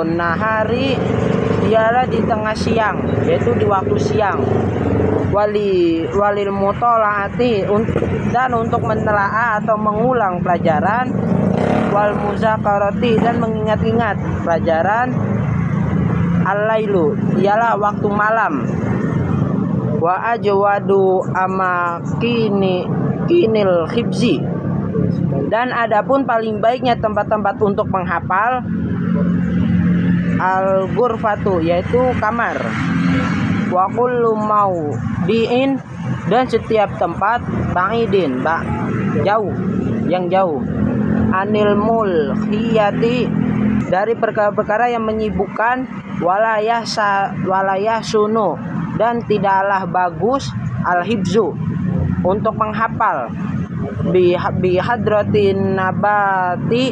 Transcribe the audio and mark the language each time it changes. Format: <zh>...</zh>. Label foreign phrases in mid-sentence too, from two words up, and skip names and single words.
<id>nahari, ialah di tengah siang, yaitu di waktu siang,</id> <ar>وللمطالعة,</ar> <id>dan untuk menelaah atau mengulang pelajaran,</id> <ar>والمذاكرة,</ar> <id>dan mengingat-ingat pelajaran, al-lailu, ialah waktu malam,</id> <ar>وأجود كن الحفظ,</ar> <id>dan adapun paling baiknya tempat-tempat untuk menghafal, al-ghurfatu, yaitu kamar,</id> <ar>وكل maudiin,</ar> <id>dan setiap tempat, ba'idin, jauh, yang jauh,</id> <ar>عن الملهيات,</ar> <id>dari perkara-perkara yang menyibukkan,</id> <ar>وليس يحسن,</ar> <id>dan tidaklah bagus, al-hibzu, untuk menghafal,</id> <ar>بحضرة النبات,</ar>